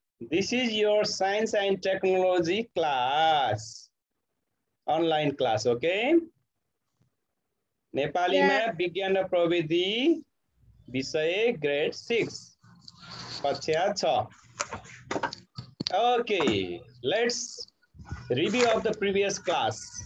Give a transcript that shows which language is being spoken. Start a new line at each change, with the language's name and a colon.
English: This is your science and technology class. Online class, okay?
Nepali: नेपालीमा विज्ञान र प्रविधि विषय ग्रेड 6 कक्षा 6।
English: Okay, let's review of the previous class.